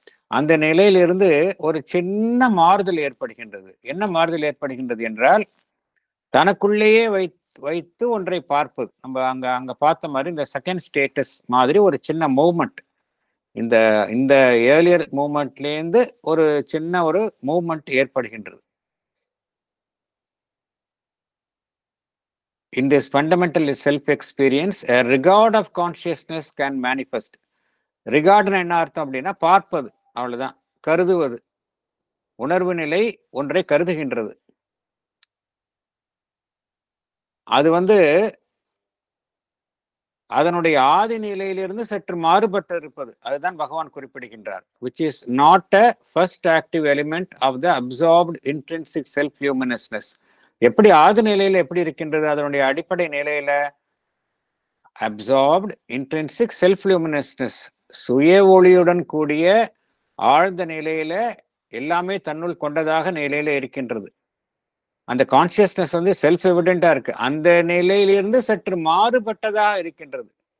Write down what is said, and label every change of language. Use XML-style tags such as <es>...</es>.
<ta>அந்த நிலையிலிருந்து ஒரு சின்ன மாறுதல் ஏற்படுகின்றது. என்ன மாறுதல் ஏற்படுகின்றது என்றால், தனக்குள்ளேயே வைத்து ஒன்றை பார்ப்பது. நம்ம அங்க பார்த்த மாதிரி இந்த செகண்ட் ஸ்டேட்டஸ் மாதிரி ஒரு சின்ன மூவ்மெண்ட், இந்த இந்த ஏர்லியர் மூவ்மெண்ட்லேருந்து ஒரு சின்ன ஒரு மூவ்மெண்ட் ஏற்படுகின்றது.</ta> <en>In this fundamental self-experience, a regard of consciousness can manifest.</en> <ta>Regard என்ன அர்த்தம் அப்படின்னா பார்ப்பது, அவ்வளவுதான். கருதுவது, உணர்வு நிலை ஒன்றை கருதுகின்றது. அது அதனுடைய ஆதி நிலையிலிருந்து சற்று மாறுபட்டு இருப்பது. அதுதான் பகவான் குறிப்பிடுகின்றார்.</ta> <en>which is not a first active element of the absorbed intrinsic self-luminousness.</en> <ta>எப்படி ஆதி நிலையில எப்படி இருக்கின்றது? அதனுடைய அடிப்படை நிலையில</ta> <en>absorbed intrinsic self-luminousness,</en> <ta>சுய ஒளியுடன் கூடிய ஆழ்ந்த நிலையில எல்லாமே தன்னுள் கொண்டதாக நிலையில இருக்கின்றது. அந்த கான்சியஸ்னஸ் செல்ஃப் எவிடென்டா இருக்கு. அந்த நிலையிலிருந்து சற்று மாறுபட்டதாக இருக்கின்றது.</ta>